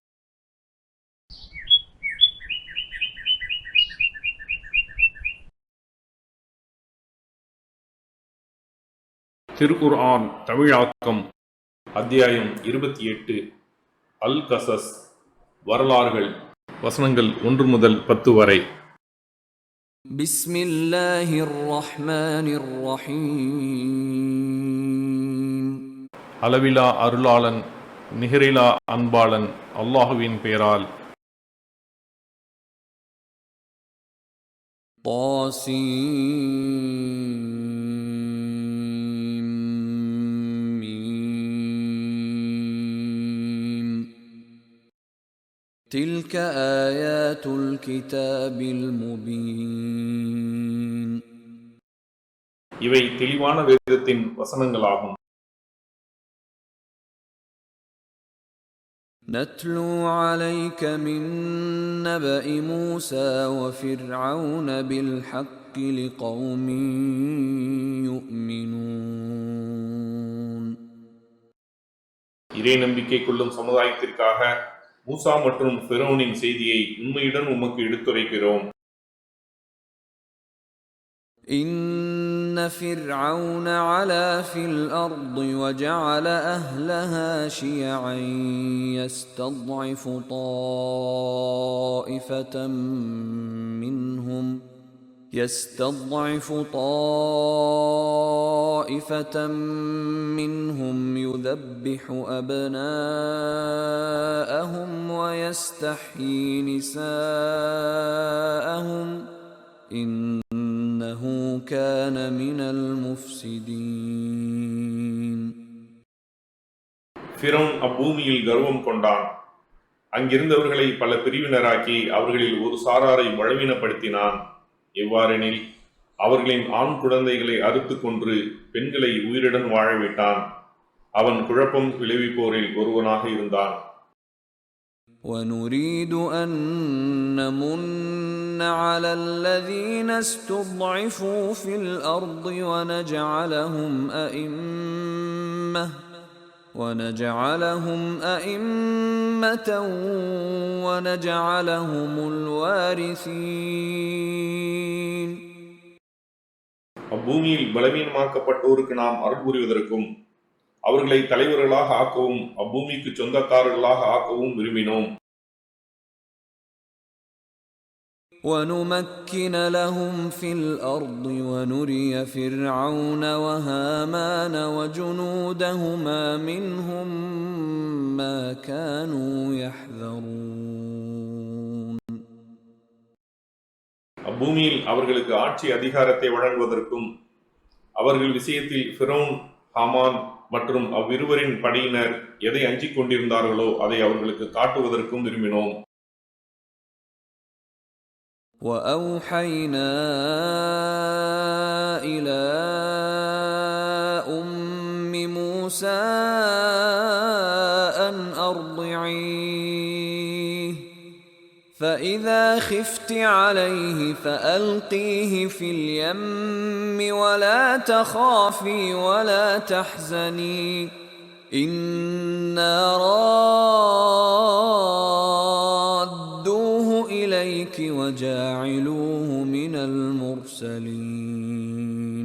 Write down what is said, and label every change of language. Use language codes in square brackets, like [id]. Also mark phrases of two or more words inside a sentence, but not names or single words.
[ta] திருக்குர்ஆன் தமிழாக்கம் அத்தியாயம் 28 அல் கசஸ் வரலாறுகள் வசனங்கள் 1 முதல் 10 வரை. [ar] بسم الله الرحمن الرحيم. [ta] அளவிலா அருளாளன் நிகரிலா அன்பாளன் அல்லாஹுவின் பெயரால். [ar] تلك آيات الكتاب المبين. [ta] இவை தெளிவான வேதத்தின் வசனங்களாகும். [ar] نتلو عليك من نبأ موسى وفرعون بالحق لقوم يؤمنون. [ta] இறை நம்பிக்கை கொள்ளும் சமுதாயத்திற்காக மூசா மற்றும் ஃபிரௌனின் செய்தியை உண்மையுடன் உமக்கு எடுத்துரைக்கிறோம். [ar] إن فرعون علا في الأرض وجعل أهلها شيعا يستضعف طائفة منهم يذبح أبناءهم ويستحيي نساءهم إنه كان من المفسدين. [ta] ஃபிரௌன் அப்பூமியில் கர்வம் கொண்டான். அங்கிருந்தவர்களை பல பிரிவினராக்கி அவர்களில் ஒரு சாராரை பலவீனப்படுத்தினான். எவ்வாறெனில் அவர்களின் ஆண் குழந்தைகளை அறுத்து கொன்று பெண்களை உயிருடன் வாழவிட்டான். அவன் குழப்பம் விளைவிப்போரில் ஒருவனாக இருந்தான். [ar] وَنُرِيدُ أَن نَّمُنَّ عَلَى الَّذِينَ اسْتُضْعِفُوا فِي الْأَرْضِ وَنَجْعَلَهُمْ أَئِمَّةً وَنَجْعَلَهُمُ الْوَارِثِينَ. [ta] அப்பூமியில் பலவீனமாக்கப்பட்டோருக்கு நாம் அருள் புரிவதற்கும் அவர்களை தலைவர்களாக ஆக்கவும் அப்பூமிக்கு சொந்தக்காரர்களாக ஆக்கவும் விரும்பினோம். [ar] وَنُمَكِّنَ لَهُمْ فِي الْأَرْضِ وَنُرِيَ فِرْعَوْنَ وَهَامَانَ وَجُنُودَهُمَا مِنْهُمْ مَا كَانُوا يَحْذَرُونَ. [ta] அப்பூமியில் அவர்களுக்கு ஆட்சி அதிகாரத்தை வழங்குவதற்கும் அவர்கள் விஷயத்தில் ஃபிரௌன், ஹாமான் மற்றும் அவ்விருவரின் படையினர் எதை அஞ்சிக் கொண்டிருந்தார்களோ அதை அவர்களுக்கு காட்டுவதற்கும் விரும்பினோம். [ar] وَأَوْحَيْنَا إِلَى أُمِّ مُوسَى أَنْ أَرْضِعِيهِ فَإِذَا خِفْتِ عَلَيْهِ فَأَلْقِيهِ فِي الْيَمِّ وَلَا تَخَافِي وَلَا تَحْزَنِي إِنَّا رَادُّوهُ إِلَيْكِ وَجَاعِلُوهُ مِنَ الْمُرْسَلِينَ.